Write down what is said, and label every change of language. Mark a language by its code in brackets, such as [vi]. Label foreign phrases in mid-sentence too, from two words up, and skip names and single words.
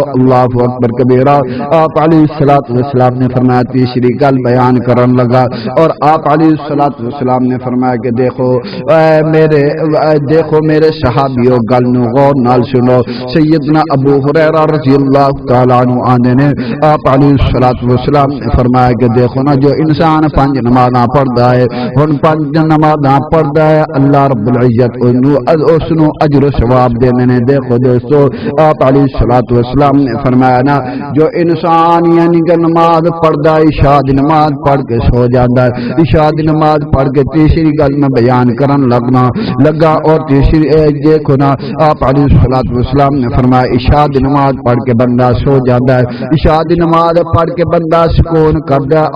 [ar] اللہ اکبر کبیرہ۔ [pa] آپ [ar] علیہ الصلوۃ والسلام [pa] نے فرمایا تیسری گل بیان کرن لگا اور آپ [ar] علیہ الصلوۃ والسلام [pa] نے فرمایا کہ دیکھو میرے صحابیو گل نو غور نال سنو۔ سیدنا ابو ہریرہ [ar] رضی اللہ تعالی عنہ [pa] آندے نے آپ [ar] علیہ الصلوۃ والسلام [pa] نے فرمایا کہ دیکھو نا جو انسان 5 نمازاں پڑھدا ہے، ہن 5 نمازاں پڑھدا ہے، [ar] اللہ رب العزت [pa] اس نو اجر و ثواب دینے نے۔ دیکھو دوستو آپ [ar] علیہ الصلوۃ والسلام [pa] نے فرمایا نا جو انسان یعنی کہ نماز پڑھدا ہے، عشاء دی نماز پڑھ کے سو جاندا ہے، عشاء دی نماز پڑھ کے تیسری گل میں بیان کرن لگا اور تیسری دیکھو نا آپ [ar] علیہ الصلوۃ والسلام [pa] نے فرمایا عشاء دی نماز پڑھ کے بندہ سو جاندا ہے، عشاء دی نماز پڑھ کے بندہ سکون کردا ہے۔